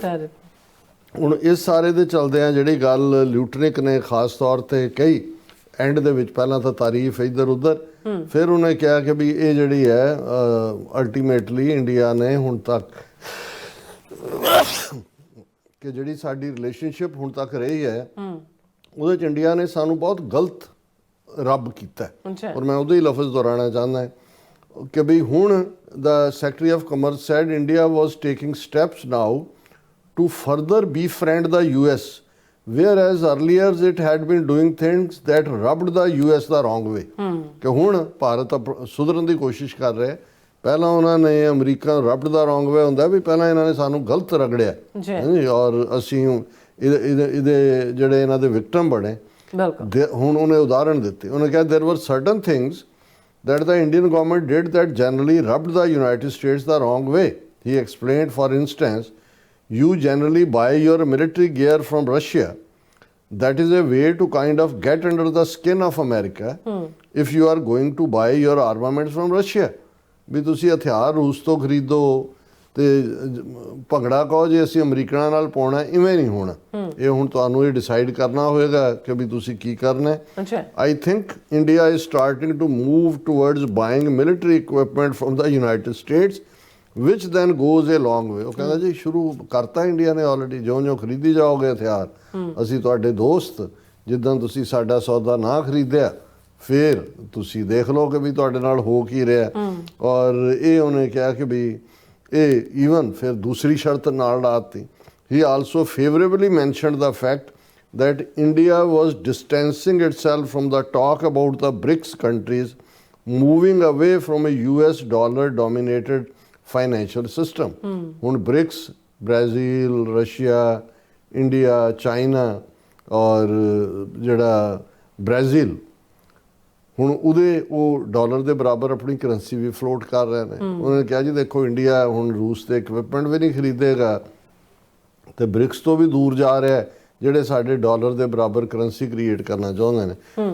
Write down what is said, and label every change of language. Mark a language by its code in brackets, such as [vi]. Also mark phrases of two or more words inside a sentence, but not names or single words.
[pa] ਹੁਣ ਇਸ ਸਾਰੇ ਦੇ ਚਲਦੇ ਆ ਜਿਹੜੀ ਗੱਲ ਲਿਊਟਨਿਕ ਨੇ ਖਾਸ ਤੌਰ ਤੇ ਕਹੀ ਐਂਡ ਦੇ ਵਿੱਚ, ਪਹਿਲਾਂ ਤਾਂ ਤਾਰੀਫ ਇੱਧਰ ਉੱਧਰ, ਫਿਰ ਉਹਨੇ ਕਿਹਾ ਕਿ ਵੀ ਇਹ ਜਿਹੜੀ ਹੈ ਅਲਟੀਮੇਟਲੀ ਇੰਡੀਆ ਨੇ ਹੁਣ ਤੱਕ ਕਿ ਜਿਹੜੀ ਸਾਡੀ ਰਿਲੇਸ਼ਨਸ਼ਿਪ ਹੁਣ ਤੱਕ ਰਹੀ ਹੈ ਉਹਦੇ 'ਚ ਇੰਡੀਆ ਨੇ ਸਾਨੂੰ ਬਹੁਤ ਗਲਤ ਰੱਬ ਕੀਤਾ। ਔਰ ਮੈਂ ਉਹਦੇ ਹੀ ਲਫ਼ਜ਼ ਦੁਹਰਾਉਣਾ ਚਾਹੁੰਦਾ ਕਿ ਵੀ ਹੁਣ ਦਾ [en] secretary of commerce said India was taking steps now to further befriend the US, whereas earlier it had been doing things that rubbed the US the wrong way। [pa] ਕਿ ਹੁਣ ਭਾਰਤ ਸੁਧਰਨ ਦੀ ਕੋਸ਼ਿਸ਼ ਕਰ ਰਿਹਾ। ਪਹਿਲਾਂ ਉਹਨਾਂ ਨੇ ਅਮਰੀਕਾ [en] rubbed the wrong way [pa] ਹੁੰਦਾ ਵੀ ਪਹਿਲਾਂ ਇਹਨਾਂ ਨੇ ਸਾਨੂੰ ਗਲਤ ਰਗੜਿਆ ਔਰ ਅਸੀਂ ਇਹਦੇ ਜਿਹੜੇ ਇਹਨਾਂ ਦੇ ਵਿਕਟਮ ਬਣੇ। ਹੁਣ ਉਹਨੇ ਉਦਾਹਰਣ ਦਿੱਤੇ, ਉਹਨੇ ਕਿਹਾ [en] there were certain things that the Indian government did that generally rubbed the United States the wrong way। He explained, for instance, you generally buy your military gear from Russia. That is a way to kind of get under the skin of America if you are going to buy your armaments from Russia। [pa] ਵੀ ਤੁਸੀਂ ਹਥਿਆਰ ਰੂਸ ਤੋਂ ਖਰੀਦੋ ਤੇ ਭੰਗੜਾ ਕਹੋ ਜੇ ਅਸੀਂ ਅਮਰੀਕਨਾਂ ਨਾਲ ਪਾਉਣਾ, ਇਵੇਂ ਨਹੀਂ ਹੋਣਾ। ਇਹ ਹੁਣ ਤੁਹਾਨੂੰ ਇਹ ਡਿਸਾਈਡ ਕਰਨਾ ਹੋਏਗਾ ਕਿ ਵੀ ਤੁਸੀਂ ਕੀ ਕਰਨਾ ਹੈ। [en] I think India is starting to move towards buying military equipment from the United States which then goes a long way। [pa] ਉਹ ਕਹਿੰਦਾ ਜੀ ਸ਼ੁਰੂ ਕਰਤਾ ਇੰਡੀਆ ਨੇ ਆਲਰੇਡੀ, ਜਿਉਂ-ਜਿਉਂ ਖਰੀਦੀ ਜਾਓਗੇ ਹਥਿਆਰ ਅਸੀਂ ਤੁਹਾਡੇ ਦੋਸਤ, ਜਿੱਦਾਂ ਤੁਸੀਂ ਸਾਡਾ ਸੌਦਾ ਨਾ ਖਰੀਦਿਆ ਫਿਰ ਤੁਸੀਂ ਦੇਖ ਲਓ ਕਿ ਵੀ ਤੁਹਾਡੇ ਨਾਲ ਹੋ ਕੀ ਰਿਹਾ। ਔਰ ਇਹ ਉਹਨੇ ਕਿਹਾ ਕਿ ਵੀ ਇਹ ਈਵਨ ਫਿਰ ਦੂਸਰੀ ਸ਼ਰਤ ਨਾਲ ਲਾਤੀ। [en] he also favorably mentioned the fact that India was distancing itself from the talk about the BRICS countries moving away from a US dollar dominated financial system। [pa] ਹੁਣ BRICS ਬ੍ਰਾਜ਼ੀਲ, ਰਸ਼ੀਆ, ਇੰਡੀਆ, ਚਾਈਨਾ ਔਰ ਜਿਹੜਾ ਬ੍ਰਾਜ਼ੀਲ ਹੁਣ ਉਹਦੇ ਉਹ ਡਾਲਰ ਦੇ ਬਰਾਬਰ ਆਪਣੀ ਕਰੰਸੀ ਵੀ ਫਲੋਟ ਕਰ ਰਹੇ ਨੇ। ਉਹਨਾਂ ਨੇ ਕਿਹਾ ਜੀ ਦੇਖੋ ਇੰਡੀਆ ਹੁਣ ਰੂਸ ਦੇ ਇਕਵਿਪਮੈਂਟ ਵੀ ਨਹੀਂ ਖਰੀਦੇਗਾ ਤੇ ਬ੍ਰਿਕਸ ਤੋਂ ਵੀ ਦੂਰ ਜਾ ਰਿਹਾ ਜਿਹੜੇ ਸਾਡੇ ਡਾਲਰ ਦੇ ਬਰਾਬਰ [en] currency create [pa] ਕਰਨਾ ਚਾਹੁੰਦੇ ਨੇ।